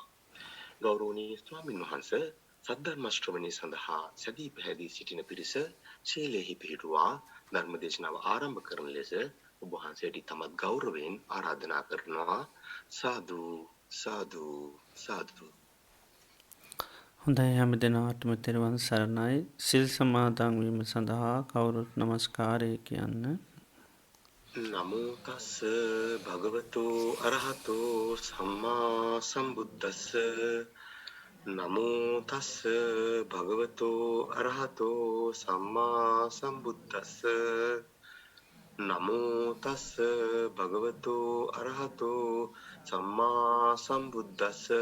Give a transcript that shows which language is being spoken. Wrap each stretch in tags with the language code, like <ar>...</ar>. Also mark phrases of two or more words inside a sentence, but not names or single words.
<si>ගෞරවනීය ස්වාමින් වහන්සේ සද්ධර්ම ශ්‍රවණය සඳහා සැදී පැහැදී සිටින පිරිස ශීලයෙහි පිහිටුවා ධර්ම දේශනාව ආරම්භ කරන ලෙස ඔබ වහන්සේට තමත් ගෞරවයෙන් ආරාධනා කරනවා.</si> <pi>සාදු සාදු සාදු.</pi> <si>හොඳයි, හැම දිනාටම තෙරුවන් සරණයි. සිල් සමාදන් වීම සඳහා කවුරුත් නමස්කාරය කියන්න.</si> <pi>නමෝ තස්ස භගවතු අරහතෝ සම්මා සම්බුද්දස්ස. නමෝ තස්ස භගවතු අරහතෝ සම්මා සම්බුද්දස්ස. නමෝ තස්ස භගවතු අරහතෝ සම්මා සම්බුද්දස්ස.</pi>